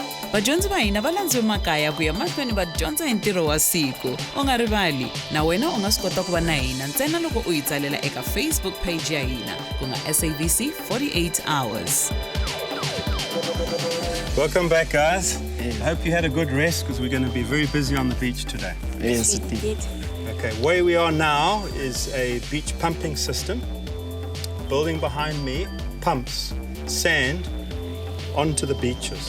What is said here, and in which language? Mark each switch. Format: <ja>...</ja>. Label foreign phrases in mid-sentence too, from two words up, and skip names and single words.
<ts>vadyondzi va hina va landziwe makaya ku ya mahlweni va dyondza hi ntirho wa siku u nga rivali na wena u nga swi kota ku va na hina ntsena loko u hi tsalela eka Facebook page ya hina ku nga SABC 48 hours.</ts> <en>Welcome back, guys. I hope you had a good rest because we're going to be very busy on the beach today. Yes, We did. Okay, where we are now is a beach pumping system. Building behind me pumps sand onto the beaches.</en>